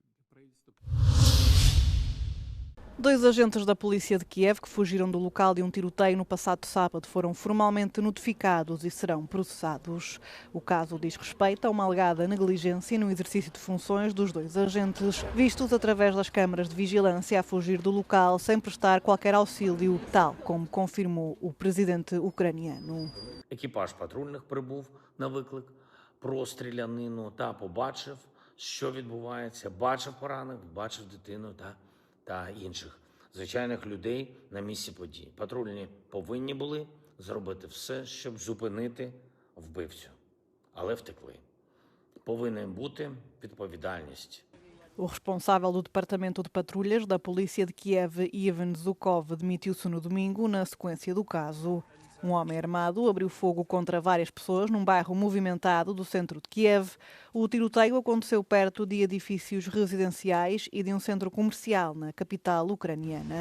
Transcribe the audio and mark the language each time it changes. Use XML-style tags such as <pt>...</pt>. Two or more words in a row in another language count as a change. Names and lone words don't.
<pt>2 agentes da polícia de Kiev que fugiram do local de um tiroteio no passado sábado foram formalmente notificados e serão processados. O caso diz respeito a uma alegada negligência no exercício de funções dos 2 agentes, vistos através das câmaras de vigilância a fugir do local sem prestar qualquer auxílio, tal como confirmou o presidente ucraniano.</pt> <uk>Екіпаж патрульних прибув на виклик про стрілянину та побачив, що відбувається, бачив поранених, бачив дитину та інших звичайних людей на місці події. Патрульні повинні були зробити все, щоб зупинити вбивцю, але втекли. Повинна бути відповідальність.</uk> <pt>O responsável do Departamento de Patrulhas da Polícia de Kiev, Ivan Zhukov, demitiu-se no domingo na sequência do caso. Um homem armado abriu fogo contra várias pessoas num bairro movimentado do centro de Kiev. O tiroteio aconteceu perto de edifícios residenciais e de um centro comercial na capital ucraniana.</pt>